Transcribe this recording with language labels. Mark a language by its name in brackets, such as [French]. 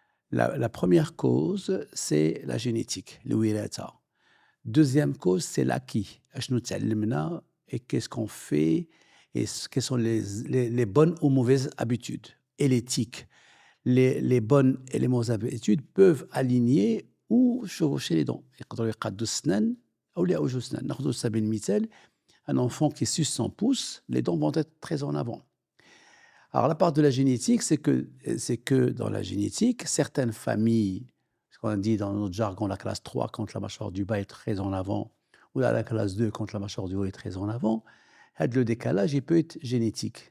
[French] La première cause, c'est la génétique, le wirata. Deuxième cause, c'est l'acquis. [Arabic] أشنو تعلمنا [French] et qu'est-ce qu'on fait et quelles sont les bonnes ou mauvaises habitudes. Et l'éthique. Les bonnes et les mauvaises habitudes peuvent aligner ou chevaucher les dents. [Arabic] يقدروا يقادوا السنان أو لا يعوجوا السنان. ناخذ على سبيل المثال [French] un enfant qui suce son pouce, les dents vont être très en avant. Alors la part de la génétique, c'est que dans la génétique, certaines familles, ce qu'on dit dans notre jargon, la classe 3, quand la mâchoire du bas est très en avant, ou la classe 2, quand la mâchoire du haut est très en avant, le décalage, il peut être génétique.